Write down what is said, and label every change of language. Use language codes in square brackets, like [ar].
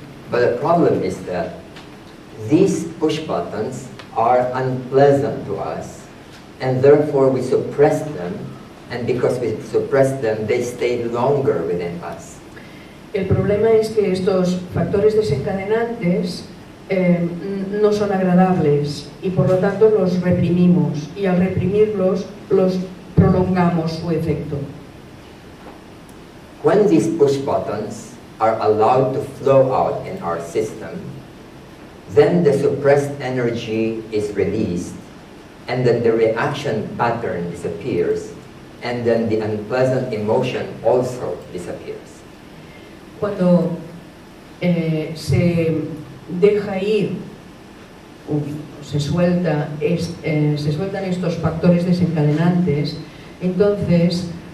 [en] But the problem is that these push buttons are unpleasant to us, and therefore we suppress them, and because we suppress them, they stay longer within us. [es] El problema es que estos factores desencadenantes no son agradables y por lo tanto los reprimimos, y al reprimirlos los prolongamos su efecto. [en] When these push buttons are allowed to flow out in our system, then the suppressed energy is released, and then the reaction pattern disappears, and then the unpleasant emotion also disappears. [es] Cuando se deja ir, se sueltan estos factores desencadenantes, entonces